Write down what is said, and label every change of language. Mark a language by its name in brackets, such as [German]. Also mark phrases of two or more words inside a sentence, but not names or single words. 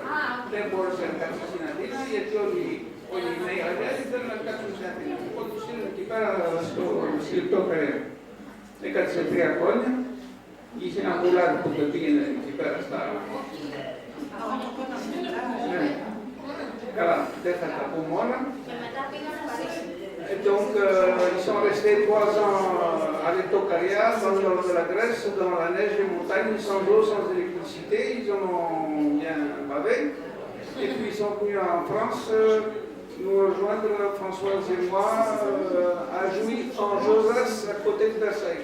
[Greek] Δεν μπόρεσε να κάτσει στην Αθήνα, γιατί όλοι οι νέοι Αγγλέζοι θέλουν να κάτσουν στην Αθήνα. Οπότε το στείλουν εκεί πέρα στο συλληπτό καριέρα. Έκατσε 3 χρόνια, είχε ένα πουλάδι που το πήγαινε εκεί πέρα στα... Ναι. Καλά, δεν θα τα πούμε όλα. [French] Et donc, ils sont restés 3 ans à l'Etocaria, dans le nord de la Grèce, dans la neige des montagnes, sans eau, sans électricité. Ils en ont bien bavé. Et puis, ils sont venus en France nous rejoindre, Françoise et moi, à Jouy, en Josas, à côté de Versailles.